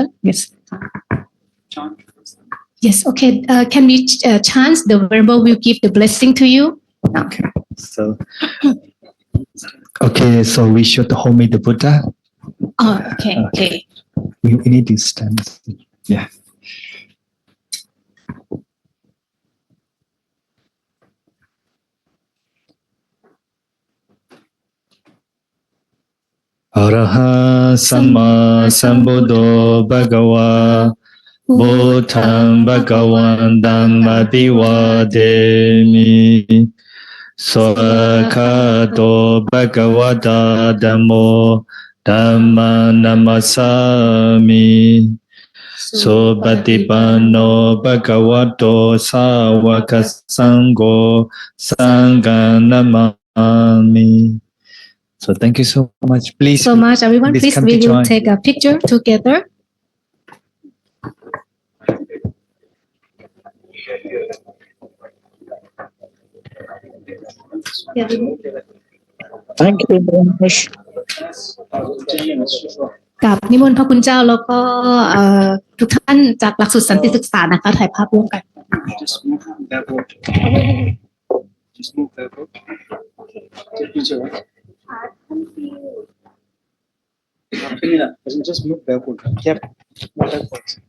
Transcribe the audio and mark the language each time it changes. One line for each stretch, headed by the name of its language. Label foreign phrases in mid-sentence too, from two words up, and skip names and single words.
English: Yes. Yes. Okay. Can we chant the verbal? Will give the blessing to you. Okay. So we should hold the Buddha. Oh, okay. We need to stand. Yeah.
Pali: Araha Samma Sambuddho Bhagava Buddham Bhagavan Dhammadiwademi Swakato Bhagavata Dhammo Dhamma Namasami Sobatipanno Bhagavato Sāvaka Sangho Sangha Namami.
English: So thank you so much. Please. So much, everyone. Please, come we to will join. take a picture together. Thank you very much.
Thai: กับนิมนต์พระคุณเจ้าแล้วก็ทุกท่านจากหลักสูตรสันติศึกษานะคะถ่ายภาพร่วมกัน
English: Just move backward. Just move backward. Take picture. Just move backward. Yep. Move backward.